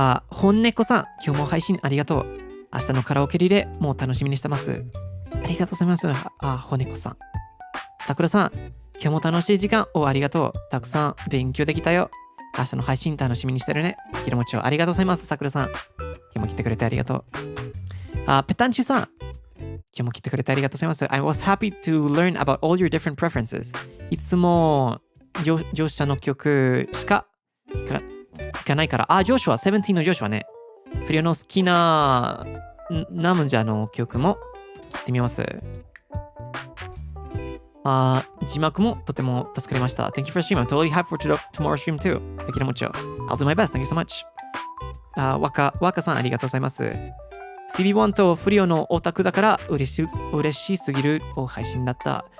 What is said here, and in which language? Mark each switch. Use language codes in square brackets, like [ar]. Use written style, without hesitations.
[ja] 本猫さん、今日も配信ありがとう。明日のカラオケリレー、もう楽しみにしてます。ありがとうございます。本猫さん。さくらさん、今日も楽しい時間をありがとう。たくさん勉強できたよ。明日の配信楽しみにしてるね。キロモチョ、ありがとうございます。さくらさん。今日も来てくれてありがとう。ペタンチュさん。今日も来てくれてありがとうございます。 [en] I was happy to learn about all your different preferences. [ja] いつも乗車の曲しか弾かないから。ジョシュア、17のジョシュアね。フリオの好きなナムジャの曲も聴いてみます。字幕もとても助かりました。 [en] Thank you for stream. I'm totally happy for tomorrow's stream too. Thank you much. I'll do my best. Thank you so much. [ja] 若さんありがとうございます。CB1 とフリオのオタクだから嬉しすぎる配信だった。